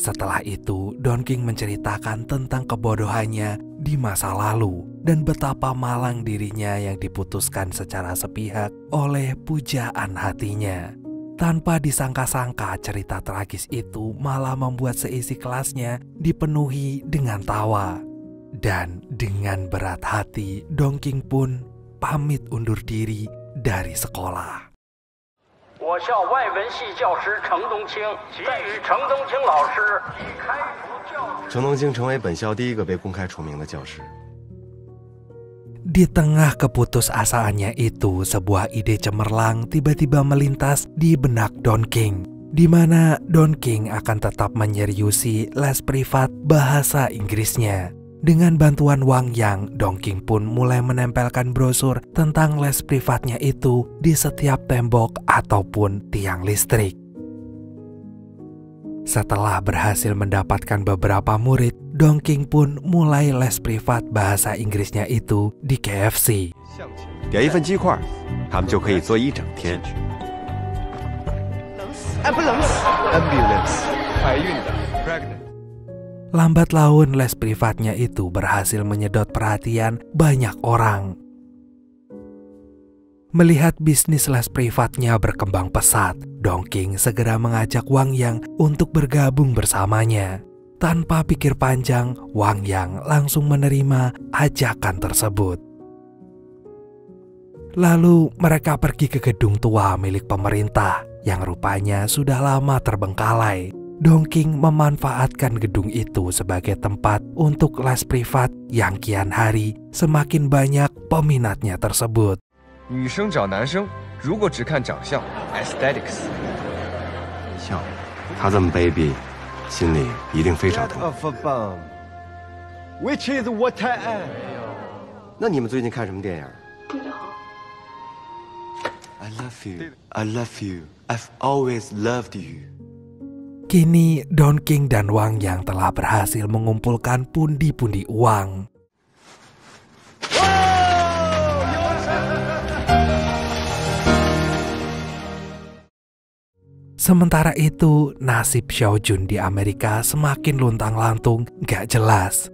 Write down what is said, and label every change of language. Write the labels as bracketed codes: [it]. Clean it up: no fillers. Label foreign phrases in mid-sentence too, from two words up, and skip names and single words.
[id] Setelah itu, Dongking menceritakan tentang kebodohannya di masa lalu dan betapa malang dirinya yang diputuskan secara sepihak oleh pujaan hatinya. Tanpa disangka-sangka, cerita tragis itu malah membuat seisi kelasnya dipenuhi dengan tawa. Dan dengan berat hati, Dongking pun pamit undur diri dari sekolah. [zh] 我校外文系教师程东青，给予程东青老师以开除教职。程东青成为本校第一个被公开除名的教师。 [id] Di tengah keputusasaannya itu, sebuah ide cemerlang tiba-tiba melintas di benak Dongking, di mana Dongking akan tetap menyeriusi les privat bahasa Inggrisnya. Dengan bantuan Wang Yang, Dongking pun mulai menempelkan brosur tentang les privatnya itu di setiap tembok ataupun tiang listrik. Setelah berhasil mendapatkan beberapa murid, Dongking pun mulai les privat bahasa Inggrisnya itu di KFC. [zh] 点一份鸡块，他们就可以做一整天。Ambulance， 怀孕的 ，pregnant。 [id] Lambat laun les privatnya itu berhasil menyedot perhatian banyak orang. Melihat bisnis les privatnya berkembang pesat, Dongking segera mengajak Wang Yang untuk bergabung bersamanya. Tanpa pikir panjang, Wang Yang langsung menerima ajakan tersebut. Lalu mereka pergi ke gedung tua milik pemerintah yang rupanya sudah lama terbengkalai. Dongking memanfaatkan gedung itu sebagai tempat untuk les privat yang kian hari semakin banyak peminatnya tersebut. [zh] 女生找男生，如果只看长相 ，aesthetics。笑，他这么卑鄙，心里一定非常痛。 [en] Which is what I am。 [zh] 那你们最近看什么电影？你的好。 [en] I love you, I love you, I've always loved you。 [id] Kini Dongking dan Wang Yang telah berhasil mengumpulkan pundi-pundi uang. Sementara itu, nasib Xiaojun di Amerika semakin luntang-lantung gak jelas.